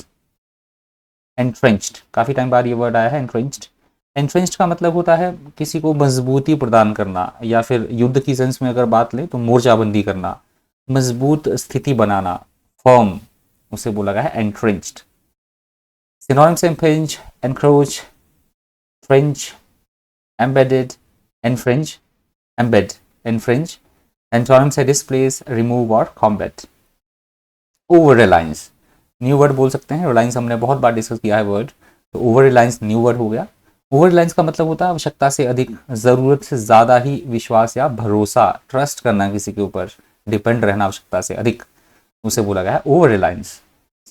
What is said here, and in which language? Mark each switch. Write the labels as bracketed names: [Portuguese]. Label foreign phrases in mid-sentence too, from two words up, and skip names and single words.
[Hindi] एंट्रेंच्ड, काफ़ी टाइम बाद ये वर्ड आया है एंट्रेंच्ड। एंट्रेंच्ड का मतलब होता है किसी को मजबूती प्रदान करना, या फिर युद्ध की सेंस में अगर बात लें तो मोर्चाबंदी करना, मजबूत स्थिति बनाना, फर्म, उसे बोला गया है एंट्रेंच्ड। सिनोनिम्स [English] impinge, encroach, fringe, embedded, infringe, embed, infringe। [Hindi] एंटोनिम्स से [English] displace, remove [Hindi] और combat। [English] over reliance, new word [Hindi] बोल सकते हैं, रिलायंस हमने बहुत बार डिस्कस किया है वर्ड, तो [English] over reliance new word [Hindi] हो गया। [English] over reliance [Hindi] का मतलब होता है आवश्यकता से अधिक, ज़रूरत से ज़्यादा ही विश्वास या भरोसा, ट्रस्ट करना किसी के ऊपर, डिपेंड रहना आवश्यकता से अधिक, उसे बोला गया है [English] over reliance.